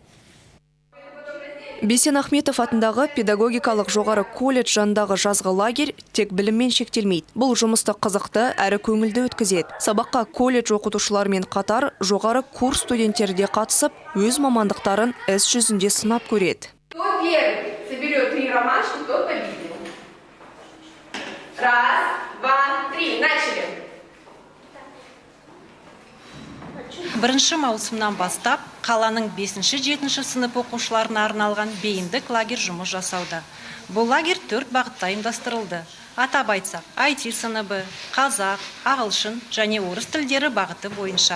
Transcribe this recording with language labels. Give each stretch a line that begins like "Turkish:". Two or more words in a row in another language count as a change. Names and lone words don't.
Kazakh: Бейсен Ахметов атындағы педагогикалық жоғары колледж жанындағы жазғы лагерь тек біліммен шектелмейді. Бұл жұмысты қызықты әрі көңілді өткізеді. Сабаққа колледж оқытушылармен қатар жоғары курс студенттері де қатысып, өз мамандықтарын іс жүзінде сынап көреді.
Russian: Кто первый соберет 3 ромашки, тот победил. 1, 2, 3, начали!
Kazakh: 1 маусымнан бастап қаланың 5-7 сынып оқушыларына арналған бейіндік лагерь жұмыс жасауда. Бұл лагерь 4 бағытта ұйымдастырылды. Атап айтсақ, IT сыныбы, қазақ, ағылшын және орыс тілдері бағыты бойынша.